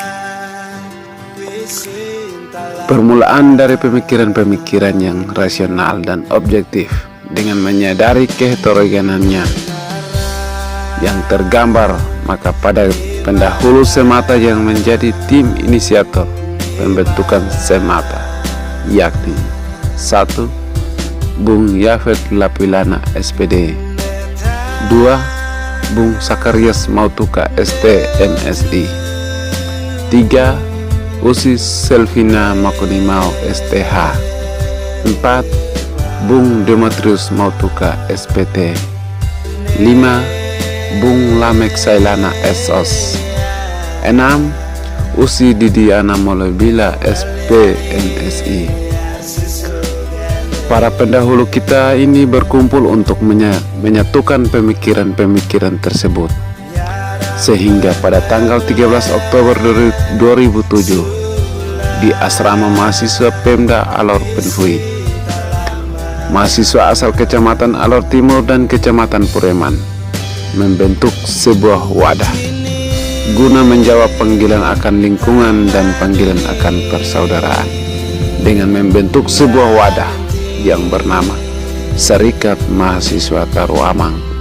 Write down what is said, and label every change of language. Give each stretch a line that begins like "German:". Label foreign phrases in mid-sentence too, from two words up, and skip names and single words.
Indonesian: Permulaan dari pemikiran-pemikiran yang rasional dan objektif dengan menyadari keheterogenannya yang tergambar, maka pada pendahulu semata yang menjadi tim inisiator pembentukan semata, yakni 1. Bung Yafet Lapilana SPD, 2. Bung Sakarias Mautuka ST MSI, 3. Usi Selvina Makonimau STH, 4. Bung Demetrius Mautuka SPT, 5. Bung Lamek Sailana SOS, 6. Usi Didiana Molebila SPMSI. Para pendahulu kita ini berkumpul untuk menyatukan pemikiran-pemikiran tersebut, sehingga pada tanggal 13 Oktober 2007 di asrama mahasiswa Pemda Alor Penfui, mahasiswa asal Kecamatan Alor Timur dan Kecamatan Pureman membentuk sebuah wadah guna menjawab panggilan akan lingkungan dan panggilan akan persaudaraan dengan membentuk sebuah wadah yang bernama Serikat Mahasiswa Taruamang.